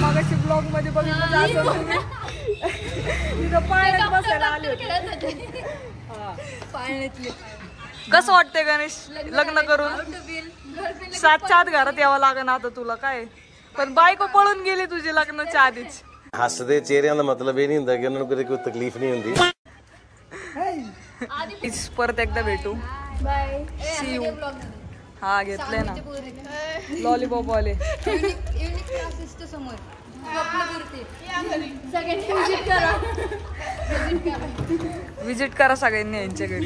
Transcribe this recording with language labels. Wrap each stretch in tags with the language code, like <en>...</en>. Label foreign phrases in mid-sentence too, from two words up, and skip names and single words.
<mr>मगाशी ब्लॉग मध्ये बघितलं असं तुम्ही तिथं पाण्यात बसायला आले होते. कसं वाटतंय गणेश लग्न करून? 7च्या आत घरात यावं लागेल आता तुला. काय पण बायको पळून गेली तुझी लग्नाच्या आधीच.</mr> <pa>ਹੱਸਦੇ ਚਿਹਰਿਆਂ ਦਾ ਮਤਲਬ ਇਹ ਨਹੀਂ ਹੁੰਦਾ ਕਿ ਉਹਨਾਂ ਨੂੰ ਕੋਈ ਤਕਲੀਫ ਨਹੀਂ ਹੁੰਦੀ.</pa> <mr>परत एकदा भेटू. बाय. हा घेतलंय ना लॉलीपॉप वाले. समोर सगळ्यांनी विजिट करा सगळ्यांनी यांच्या घरी.</mr>